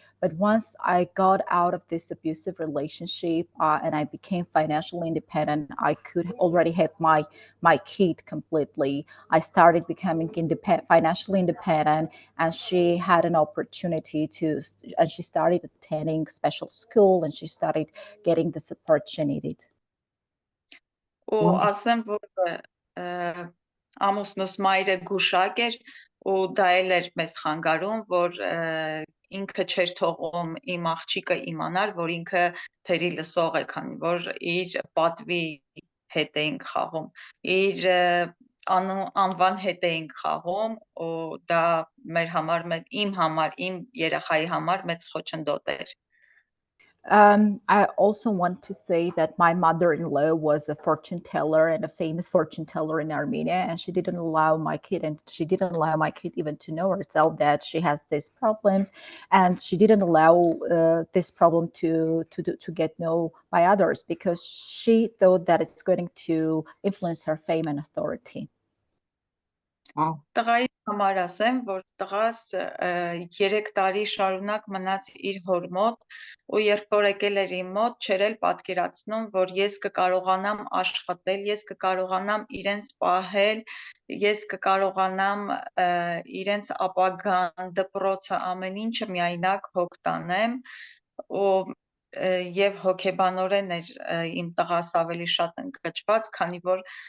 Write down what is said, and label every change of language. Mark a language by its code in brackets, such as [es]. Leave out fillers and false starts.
[en] But once I got out of this abusive relationship and I became financially independent, I could already help my kid completely. I started becoming financially independent, and she had an opportunity and she started attending special school, and she started getting the support she needed. [hy] Ու ասեմ, որ ամուսնուս մայրը գուշակ էր ու դա էլ էր մեզ խանգարում, որ ինքը չէր թողում իմ աղջիկը իմանար, որ ինքը թերի լսող է, քանի որ իր պատվի հետ էինք խաղում, իր անվան հետ էինք խաղում, ու դա մեր համար, իմ երեխայի համար մեծ խոչընդոտ էր։ [en] I also want to say that my mother-in-law was a fortune teller and a famous fortune teller in Armenia, and she didn't allow my kid even to know herself that she has these problems, and she didn't allow this problem to get known by others because she thought that it's going to influence her fame and authority. [hy] Տղայի համար ասեմ, որ տղաս 3 տարի շարունակ մնաց իր հոր մոտ ու երբ որ եկել էր իմ մոտ, չէր էլ պատկերացնում, որ ես կկարողանամ աշխատել, ես կկարողանամ իրենց պահել, ես կկարողանամ իրենց ապագան, դպրոցը, ամեն ինչը միայնակ հոգ տանեմ ու եւ հոգեբանորեն էր իմ տղաս ավելի շատ ընկճված, քանի որ